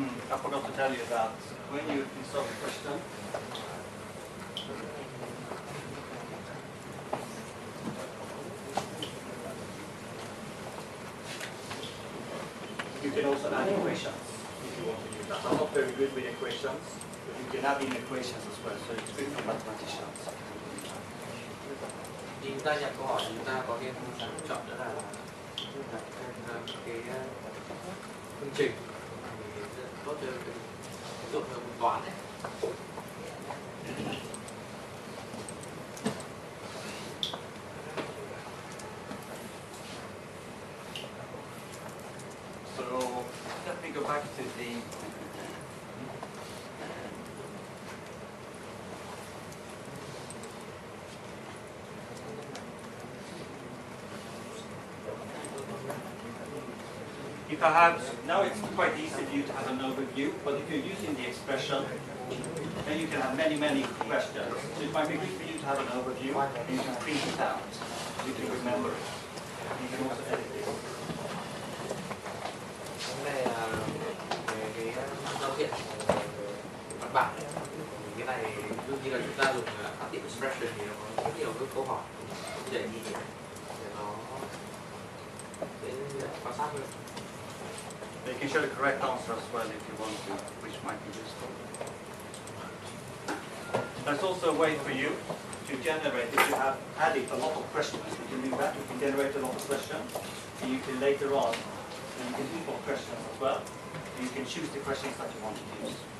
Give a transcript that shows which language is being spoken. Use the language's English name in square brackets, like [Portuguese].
[English] I forgot to tell you that when you insert a question, you can also add equations if you want to math. I'm not very good with equations, but you can add in equations as well, so it's good for mathematicians. [Vietnamese] Khi chúng ta nhập câu hỏi thì chúng ta có thêm chọn nữa là đặt thêm cái phương trình thì rất tốt cho cái ví dụ như môn toán ấy. [English] So let me go back to the if I have, now it's quite easy for you to have an overview, but if you're using the expression, then you can have many questions. So it might be good for you to have an overview, and you can print it out, so you can remember it. You can also edit it. [Vietnamese] Cái này là về cái giao diện văn bản. Cái này đương nhiên là chúng ta dùng phát triển expression thì nó có rất nhiều cái câu hỏi để nhìn để nó dễ quan sát hơn. [English] You can show the correct answer as well if you want to, which might be useful. There's also a way for you to generate, if you have added a lot of questions, you can do that, you can generate a lot of questions, and you can later on, you can import questions as well, and you can choose the questions that you want to use.